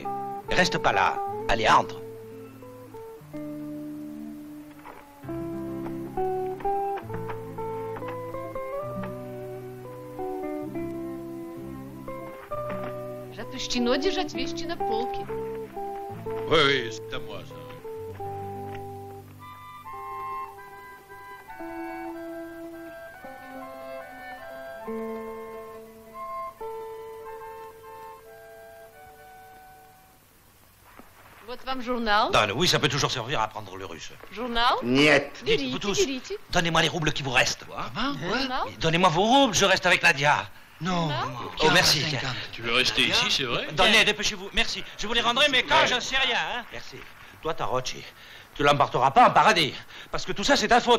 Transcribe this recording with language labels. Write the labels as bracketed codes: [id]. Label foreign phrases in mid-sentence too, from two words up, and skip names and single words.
[fr] Reste pas là. Allez, entre. [ru] Запрещено держать вещи на полке. [fr] Oui, c'est à moi, ça. [ru] Вот вам журнал. [fr] Donne, oui, ça peut toujours servir à apprendre le russe. [ru] Журнал. Niet. [fr] Dites, vous tous, donnez-moi les roubles qui vous restent. [ru] Журнал. [fr] Donnez-moi vos roubles, je reste avec Nadia. Non. Oh, merci. Tu veux rester ici, c'est vrai? Donnez, dépêchez-vous. Merci. Je vous les rendrai, mais quand je sais rien. Hein. Merci. Toi, Tarocci, tu l'embarqueras pas en paradis. Parce que tout ça, c'est ta faute.